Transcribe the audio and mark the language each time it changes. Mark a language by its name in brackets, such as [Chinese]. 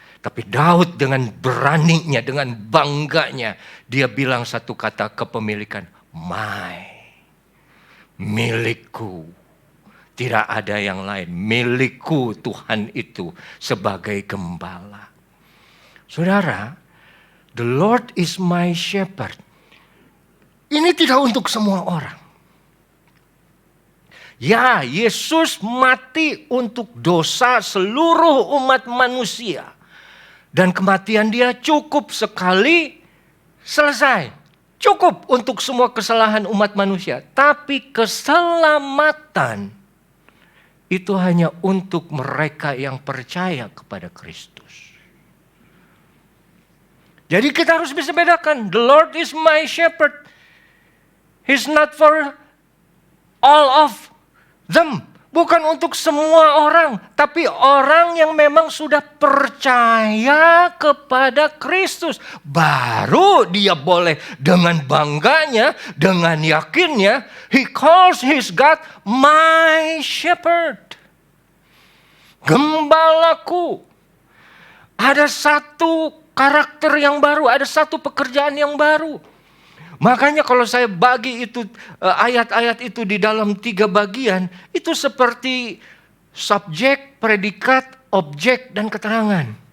[Indonesian] Tapi Daud dengan beraninya, dengan bangganya, dia bilang satu kata kepemilikan, my, milikku. Tidak ada yang lain, milikku Tuhan itu sebagai gembala. Saudara, [English] the Lord is my shepherd. [Indonesian] Ini tidak untuk semua orang. Ya, Yesus mati untuk dosa seluruh umat manusia. Dan kematian dia cukup sekali, selesai. Cukup untuk semua kesalahan umat manusia. Tapi keselamatan itu hanya untuk mereka yang percaya kepada Kristus. Jadi kita harus bisa bedakan. [English] The Lord is my shepherd. He's not for all of them. [Indonesian] Bukan untuk semua orang. Tapi orang yang memang sudah percaya kepada Kristus. Baru dia boleh dengan bangganya, dengan yakinnya. [English] He calls his God my shepherd. [Indonesian] Gembalaku. Ada satu karakter yang baru. Ada satu pekerjaan yang baru. Makanya kalau saya bagi itu ayat-ayat itu di dalam 3 bagian, itu seperti subjek, predikat, objek, dan keterangan.